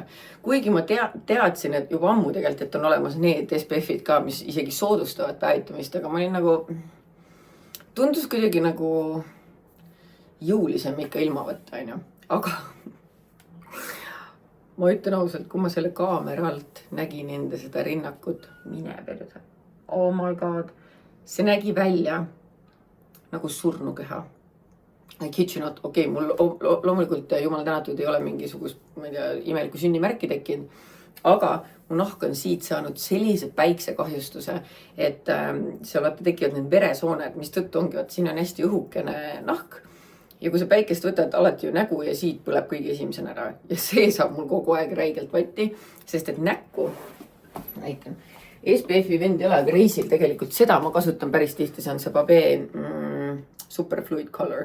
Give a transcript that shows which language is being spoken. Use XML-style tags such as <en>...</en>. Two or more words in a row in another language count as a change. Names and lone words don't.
<et>Kuigi ma teadsin, et juba ammu tegelikult, et on olemas need SPF-id ka, mis isegi soodustavad päevitamist, aga ma olin nagu, tundus kuidagi nagu jõulisem ikka ilma võtta, on ju. Aga ma ütlen ausalt, kui ma selle kaamera alt nägin enda seda rinnakut, mine perse.</et> <en>Oh my god,</en> <et>see nägi välja nagu surnukeha.</et> <en>I kid you not,</en> <et>okei, mul loomulikult jumal tänatud ei ole mingisugust, ma ei tea, imelikku sünnimärki tekkinud, aga mu nahk on siit saanud sellise päiksekahjustuse, et seal tekivad need veresooned, mis tõttu ongi, et siin on hästi õhukene nahk ja kui sa päikest võtad alati ju nägu ja siit põleb kõige esimesena ära ja see saab mul kogu aeg räigelt vatti, sest et näkku, näitan, SPF-i vend ei ole, aga reisil tegelikult seda ma kasutan päris tihti, see on see Babé Superfluid Color.</et>